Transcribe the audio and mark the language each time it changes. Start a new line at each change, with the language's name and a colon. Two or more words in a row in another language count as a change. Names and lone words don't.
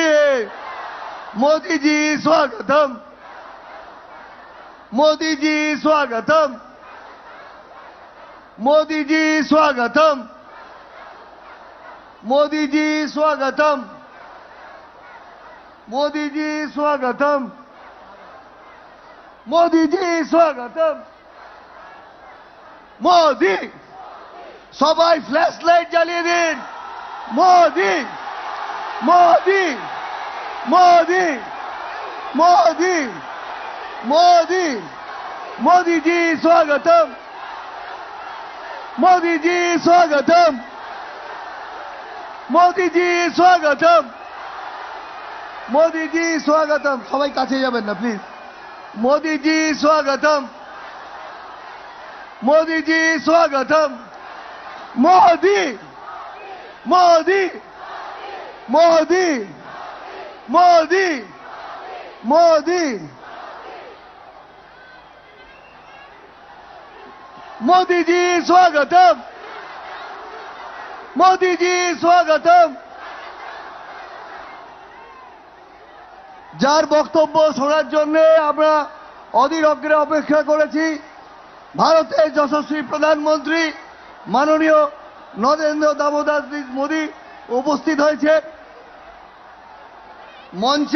Hindi: मोदी जी स्वागतम, मोदी जी स्वागतम, मोदी जी स्वागतम, मोदी जी स्वागतम, मोदी जी स्वागतम, मोदी जी स्वागतम।
Bangla: मोदी সবাই
English: flash light
Bangla: জ্বালিয়ে দিন।
Hindi: মোদি মোদি মোদি মোদি मोदी मोदी जी स्वागतम, मोदी जी स्वागतम, मोदी जी स्वागतम, मोदी जी स्वागतम।
Bangla: সবাই কাছে যাবেন না প্লিজ।
Hindi: मोदी जी स्वागतम, मोदी जी स्वागतम। मोदी मोदी मोदी मोदी मोदी मोदी जी स्वागतम, मोदी जी स्वागतम।
Bangla: যার বক্তব্য শোনার জন্য আমরা অধীর অগ্রে অপেক্ষা করেছি, ভারতের যশস্বী প্রধানমন্ত্রী মাননীয় নরেন্দ্র দামোদর মোদী উপস্থিত হয়েছে মঞ্চে।